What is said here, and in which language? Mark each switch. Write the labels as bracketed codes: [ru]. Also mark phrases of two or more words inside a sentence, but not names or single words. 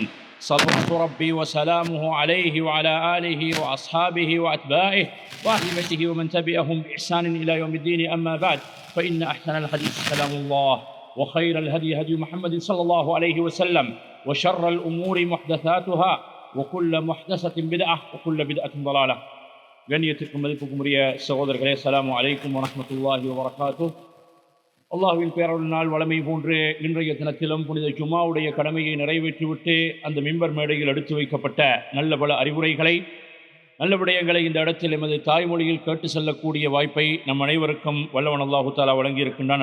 [ar] صلوات ربي وسلامه عليه وعلى آله وأصحابه وأتباعه وأهل بيته ومن تبعهم بإحسان إلى يوم الدين. أما بعد، فإن أحسن الحديث كلام الله، وخير الهدي هدي محمد صلى الله عليه وسلم، وشر الأمور محدثاتها، وكل محدثة بدعة وكل بدعة ضلالة. [ta] கண்ணியத்திற்கும் மதிப்புக்கும் உரிய சகோதரர்களே, [ar] السلام عليكم ورحمة الله وبركاته. [ta] அல்லாஹ்வின் பேரருளினால் வளமை போன்று இன்றைய தினத்திலும் புனித ஜும்ஆவுடைய கடமையை நிறைவேற்றிவிட்டு அந்த மிம்பர் மேடையில் எடுத்து வைக்கப்பட்ட நல்ல பல அறிவுரைகளை, நல்ல விடயங்களை இந்த இடத்தில் எமது தாய்மொழியில் கேட்டு செல்லக்கூடிய வாய்ப்பை நம் அனைவருக்கும் வல்லவன் [ar] الله تعالى [ta] வழங்கியிருக்கின்றான்.